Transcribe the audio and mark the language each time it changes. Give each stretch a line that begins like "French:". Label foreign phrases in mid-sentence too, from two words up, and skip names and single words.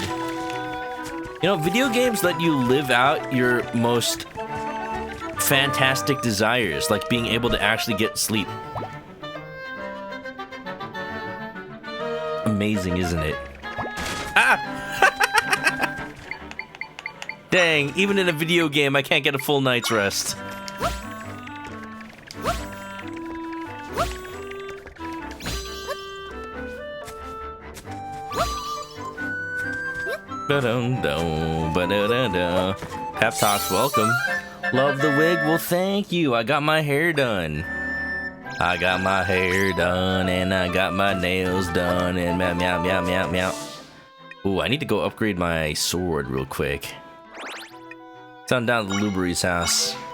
English: You know, video games let you live out your most fantastic desires, like being able to actually get sleep. Amazing, isn't it? Ah! Dang, even in a video game, I can't get a full night's rest. Ba-dum-dum, ba-da-da-da. Pep Talks, welcome. Love the wig? Well, thank you. I got my hair done. I got my hair done, and I got my nails done, and meow, meow, meow, meow, meow. Ooh, I need to go upgrade my sword real quick. It's on down to Luberry's house.